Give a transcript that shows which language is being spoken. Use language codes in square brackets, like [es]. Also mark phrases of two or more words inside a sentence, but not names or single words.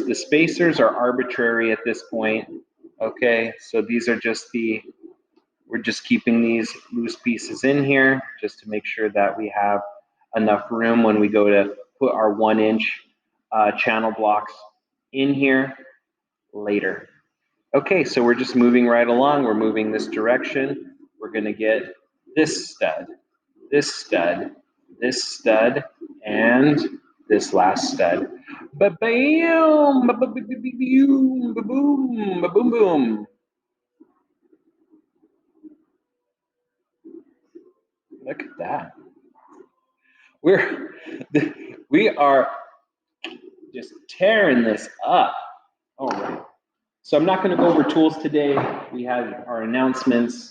[en] The spacers are arbitrary at this point. Okay, so these are just we're just keeping these loose pieces in here just to make sure that we have enough room when we go to put our 1-inch channel blocks in here later. Okay, so we're just moving right along. We're moving this direction. We're going to get this stud, this stud, this stud, and this last stud. Ba-bam, ba-ba-ba-ba-boom, ba-boom, ba-boom, boom. Look at that. We are just tearing this up. All right. So I'm not going to go over tools today. We have our announcements.